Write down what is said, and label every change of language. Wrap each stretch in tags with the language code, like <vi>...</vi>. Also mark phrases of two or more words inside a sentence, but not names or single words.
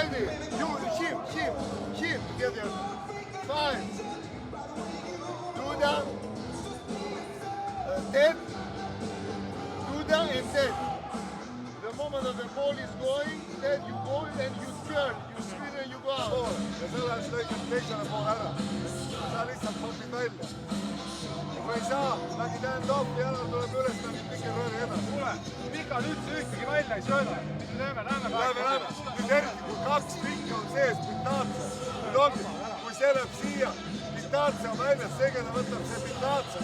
<en>Him together. 5. Duda. 10. Duda and 10. The moment that the ball is going, then you go and you turn, you spin and you go out.</en> <et>Kui ei saa, lagi tähendab toppi ja tuleb üles, nagu pikki rööri edasi. Kuule, pikad üldse ühtegi välja ei sööda. Näeme. Nüüd eriti, kui 2 pikki on sees, Pitatsa. Nüüd ongi, kui see läheb siia, Pitatsa on väljas, Segeda võtab see Pitatsa.</et>